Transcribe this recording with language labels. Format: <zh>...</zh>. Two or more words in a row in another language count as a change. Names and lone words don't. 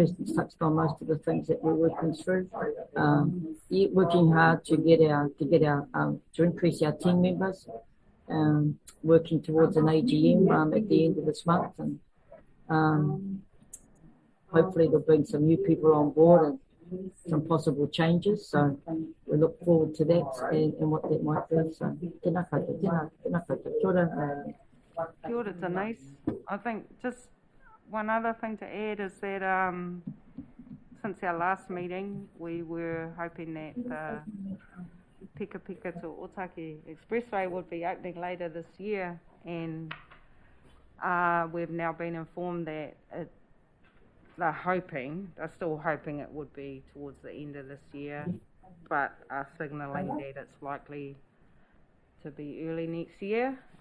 <en>Kirsten's touched on most of the things that we're working through. Working hard to to increase our team members. Working towards an AGM at the end of this month, and hopefully they'll bring some new people on board and some possible changes. So we look forward to that and what that might be.</en> <mi>So tēnā koutou. Kia ora. Kia ora, Denise.</mi> <en>I think just one other thing to add is that since our last meeting, we were hoping that Pika Pika to Otaki Expressway would be opening later this year, and we've now been informed that they're still hoping it would be towards the end of this year, but are signalling that it's likely to be early next year.</en>